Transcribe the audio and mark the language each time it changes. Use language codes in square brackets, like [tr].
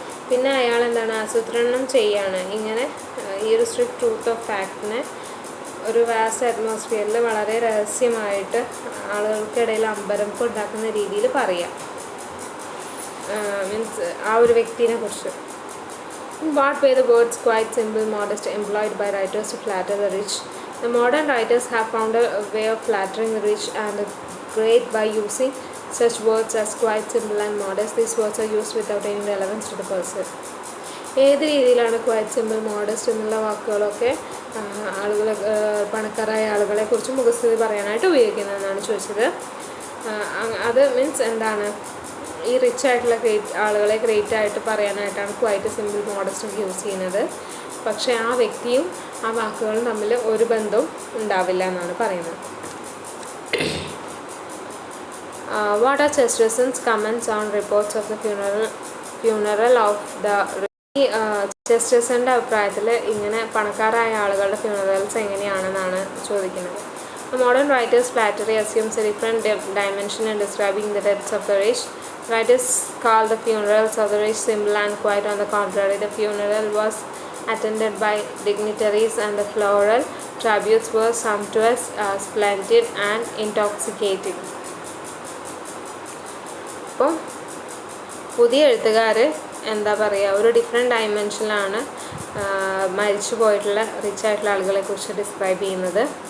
[ml] പിന്നെ അയാൾ എന്താണ് ആസൂത്രണം ചെയ്യാണ് ഇങ്ങനെ ഈ ഒരു [en] strict truth of ഫാക്ടിനെ ഒരു vast അറ്റ്മോസ്ഫിയറിൽ [ml] വളരെ രഹസ്യമായിട്ട് ആളുകൾക്കിടയിൽ അമ്പരപ്പ് ഉണ്ടാക്കുന്ന രീതിയിൽ പറയാം, മീൻസ് ആ ഒരു വ്യക്തിനെ കുറിച്ച്. [en] In what way the words quite simple, modest employed by writers to flatter the rich? The modern writers have found a way of flattering the rich and the great by using such words as quite simple and modest. These words are used without any relevance to the person. [ml] ഏത് രീതിയിലാണ് quite simple, modest എന്നുള്ള വാക്കുകളൊക്കെ ആളുകളെ പണക്കാരായ ആളുകളെ കുറിച്ച് മുഖസ്തുതി പറയാനായിട്ട് ഉപയോഗിക്കുന്നതെന്നാണ് ചോദിച്ചത്. അത് മീൻസ് എന്താണ്, ഈ റിച്ച് ആയിട്ടുള്ള ആളുകളെ ഗ്രേറ്റ് ആയിട്ട് പറയാനായിട്ടാണ് ക്വൈറ്റ് സിമ്പിൾ, മോഡസ്റ്റ് ഒക്കെ യൂസ് ചെയ്യുന്നത്. പക്ഷേ ആ വ്യക്തിയും ആ വാക്കുകളും തമ്മിൽ ഒരു ബന്ധവും ഉണ്ടാവില്ല എന്നാണ് പറയുന്നത്. [en] What are Chesterton's comments on reports of the funeral of the [ml] ചെസ്റ്റേഴ്സൻ്റെ അഭിപ്രായത്തിൽ ഇങ്ങനെ പണക്കാരായ ആളുകളുടെ ഫ്യൂണറൽസ് എങ്ങനെയാണെന്നാണ് ചോദിക്കുന്നത്. [en] Modern writers' flattery assumes a different dimension in describing the deaths of the rich. Writers call the funerals of the rich simple and quiet. On the contrary, the funeral was attended by dignitaries and the floral tributes were sumptuous, splendid and intoxicating. [ml] അപ്പോൾ പുതിയ എഴുത്തുകാർ എന്താ പറയുക, ഒരു different ഡയമെൻഷനിലാണ് മരിച്ചു പോയിട്ടുള്ള rich ആയിട്ടുള്ള ആളുകളെ കുറിച്ച് ഡിസ്ക്രൈബ് ചെയ്യുന്നത്.